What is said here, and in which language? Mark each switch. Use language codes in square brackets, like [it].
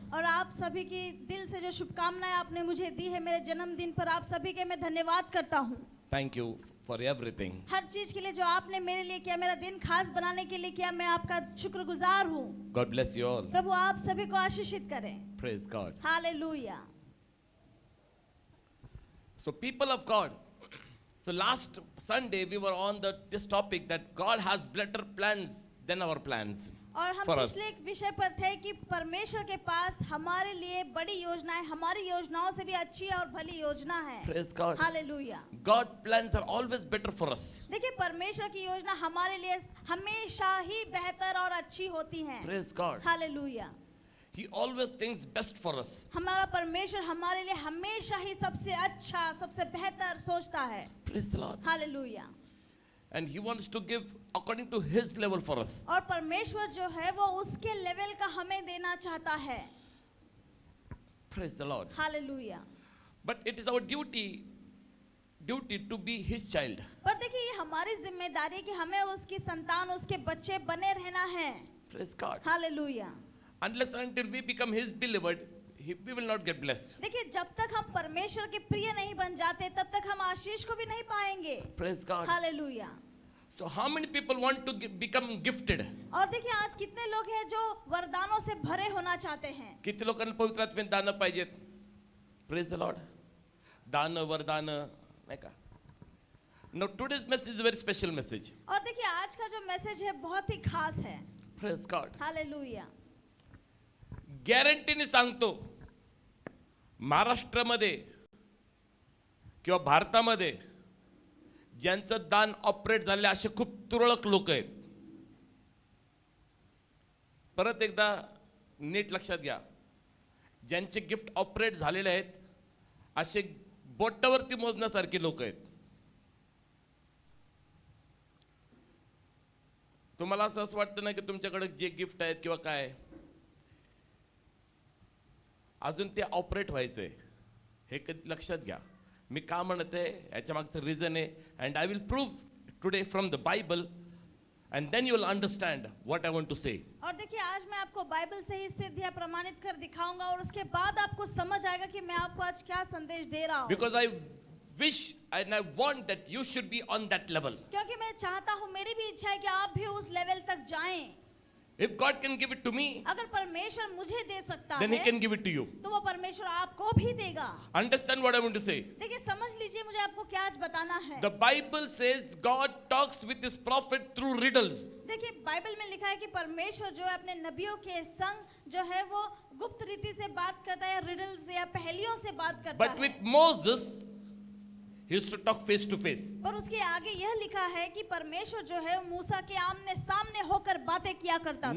[hi] और आप सभी की दिल से जो शुभकामनाएं आपने मुझे दी है मेरे जन्मदिन पर, आप सभी के मैं धन्यवाद करता हूँ. [en] Thank you for everything. [hi] हर चीज के लिए जो आपने मेरे लिए किया, मेरा दिन खास बनाने के लिए किया, मैं आपका शुक्रगुजार हूँ. [en] God bless you all. [hi] प्रभु आप सभी को आशीषित करें. [en] Praise God. [hi] Hallelujah. [en] So people of God, so last Sunday we were on this topic that God has better plans than our plans [hi] और हम [en] for us. [hi] पिछले एक विषय पर थे कि परमेश्वर के पास हमारे लिए बड़ी योजनाएं, हमारी योजनाओं से भी अच्छी और भली योजना है. [en] Praise God. [hi] Hallelujah. [en] God plans are always better for us. [hi] देखिए परमेश्वर की योजना हमारे लिए हमेशा ही बेहतर और अच्छी होती हैं. [en] Praise God. [hi] Hallelujah. [en] He always thinks best for us. [hi] हमारा परमेश्वर हमारे लिए हमेशा ही सबसे अच्छा, सबसे बेहतर सोचता है. [en] Praise the Lord. [hi] Hallelujah. [en] And He wants to give according to His level for us. [hi] और परमेश्वर जो है वो उसके लेवल का हमें देना चाहता है. [en] Praise the Lord. [hi] Hallelujah. [en] But it is our duty to be His child. [hi] पर देखिए ये हमारी जिम्मेदारी है कि हमें उसकी संतान, उसके बच्चे बने रहना है. [en] Praise God. [hi] Hallelujah. [en] Unless and until we become His beloved, we will not get blessed. [hi] देखिए जब तक हम परमेश्वर के प्रिय नहीं बन जाते तब तक हम आशीष को भी नहीं पाएंगे. [en] Praise God. [hi] Hallelujah. [en] So how many people want to become gifted? [hi] और देखिए आज कितने लोग हैं जो वरदानों से भरे होना चाहते हैं. [mr] किती लोकांना पवित्र आत्म्याने दान पाहिजेत? [en] Praise the Lord. [mr] दान वरदान नाही का? [en] Now today's message is a very special message. [hi] और देखिए आज का जो मैसेज है बहुत ही खास है. [en] Praise God. [hi] हालेलुया. [mr] गॅरंटीने सांगतो, महाराष्ट्रामध्ये किंवा भारतामध्ये ज्यांचं दान ऑपरेट झाले असे खूप तुरळक लोक आहेत. परत एकदा नीट लक्षात घ्या, ज्यांचे गिफ्ट ऑपरेट झालेले आहेत असे बोटावरती मोजण्यासारखे लोक आहेत. तुम्हाला असं वाटतं ना की तुमच्याकडे जे गिफ्ट आहेत किंवा काय अजून ते ऑपरेट व्हायचंय, हे कधी लक्षात घ्या. मी का म्हणत आहे याच्या मागचं रिझन आहे, [en] And I will prove today from the Bible and then you will understand what I want to say. [hi] और देखिए आज मैं आपको बाइबल से ही सिद्ध या प्रमाणित कर दिखाऊंगा और उसके बाद आपको समझ आएगा कि मैं आपको आज क्या संदेश दे रहा हूँ. [en] Because I wish and I want that you should be on that level. [hi] क्योंकि मैं चाहता हूँ, मेरी भी इच्छा है कि आप भी उस लेवल तक जाएं. [en] If God can give it to me, [hi] अगर परमेश्वर मुझे दे सकता [en] then He [hi] है [en] can give it to you. [hi] तो वो परमेश्वर आपको भी देगा. [en] Understand what I want to say? [hi] देखिए समझ लीजिए मुझे आपको क्या आज बताना है. [en] The Bible says God talks with His prophet through riddles. [hi] देखिए बाइबल में लिखा है कि परमेश्वर जो है अपने नबियों के संग जो है वो गुप्त रीति से बात करता है, रिडल्स या पहेलियों से बात करता [en] But [hi] है. [en] with Moses, He used to talk face to face. [hi] पर उसके आगे यह लिखा है कि परमेश्वर जो है मूसा के आमने सामने होकर बातें किया करता था.